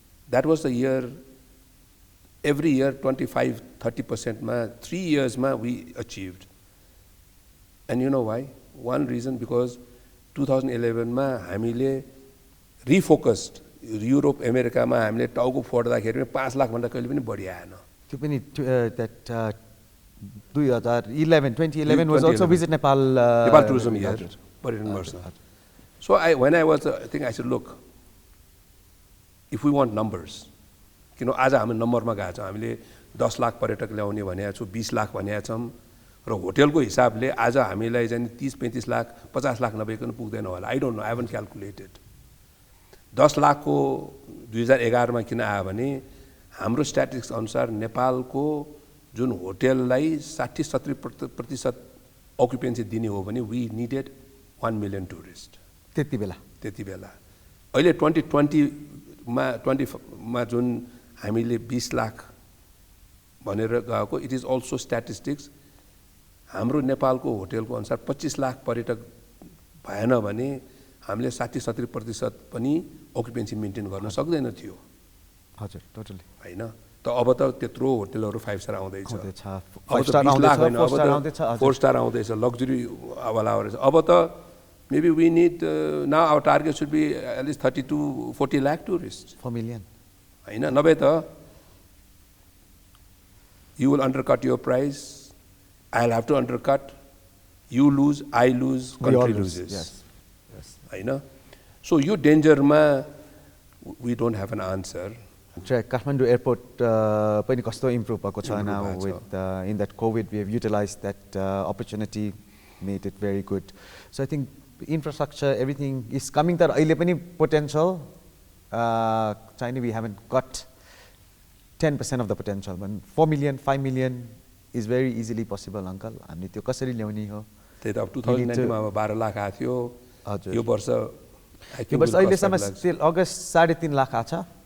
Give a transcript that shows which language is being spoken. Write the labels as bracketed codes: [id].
[en] That was the year, every year 25-30% मा 3 इयर्समा we achieved. And you know why? one reason, because [ne] 2011 मा हामीले रिफोकस्ड Europe अमेरिकामा हामीले टाउको फोड्दाखेरि 5 लाखभन्दा कहिले पनि बढी आएन। त्यो पनि [en] that 2011 was also Visit Nepal tourism year, [ne] पर्यटन वर्ष। [en] So when I was I think I said, look, if we want numbers, [ne] किन आज हामी नम्बरमा गएको छौँ, हामीले 10 लाख पर्यटक ल्याउने भनेको छौँ, 20 लाख भनेको छौँ, र होटेलको हिसाबले आज हामीलाई चाहिँ 30-35 लाख 50 लाख नभइकन पुग्दैन होला। [en] I don't know, I haven't calculated. [ne] 10 लाखको 2011 मा किन आयो भने हाम्रो स्ट्याटिस्टिक्स अनुसार नेपालको जुन होटेललाई 60-70% अकुपेन्सी दिने हो भने [en] we needed 1 million tourist [ne] त्यति बेला। अहिले 2020 मा जुन हामीले 20 लाख भनेर गएको, [en] It is also statistics. [ne] हाम्रो नेपालको होटेलको अनुसार 25 लाख पर्यटक भएन भने हामीले 60-70% पनि अकुपेन्सी मेन्टेन गर्न सक्दैन थियो। हजुर, टोटली हैन। त अब त त्यत्रो होटेलहरू 5 स्टार आउँदैछ, 5 स्टार आउँदैछ, 4 स्टार आउँदैछ, लग्जरी वाला आउँदैछ। अब त [en] maybe we need now our target should be at least 30-40 lakh tourists 4 million [ne] हैन। नभए त [en] you will undercut your price, I'll have to undercut, you lose, I lose, country loses. Yes. [ne] हैन। [en] So [ne] यो डेन्जरमा [en] we don't have an answer. Kathmandu airport [ne] पनि कस्तो improve भएको छ [en] now with in that COVID we have utilized that opportunity, made it very good. So I think infrastructure, everything is coming. [ne] तर अहिले पनि [en] potential China we haven't got 10% of the potential. But 4 million, 5 million is very easily possible, uncle. [ne] हामीले त्यो कसरी ल्याउने हो? त्यही त अब 2019 मा अब 12 लाख आएको थियो. हजुर. यो वर्ष यो वर्ष अहिलेसम्म still अगस्त 3.5 लाख आछ.